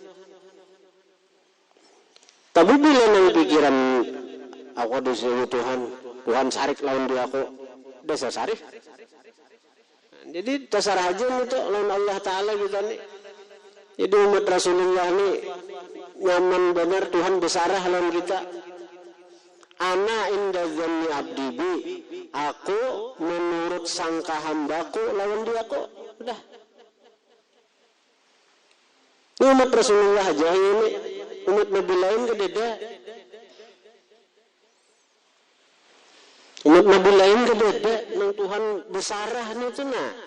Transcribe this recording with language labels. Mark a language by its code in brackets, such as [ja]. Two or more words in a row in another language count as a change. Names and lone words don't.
[bjn] Tapi bila nang pikiran aku disuruh Tuhan sarik lawan dia aku, dasar sarik. Jadi dasar aja itu lawan Allah Ta'ala gitu nih. Jadi umat Rasulullah nih nyaman benar Tuhan besarah lawan kita. [ar] أنا عند ظن عبدي بي, [bjn] aku menurut sangka hambaku lawan dia kok. Udah. Ini umat Rasulullah aja ini, umat Nabi lain beda. Umat Nabi lain beda, nang Tuhan besarah nih itu nah.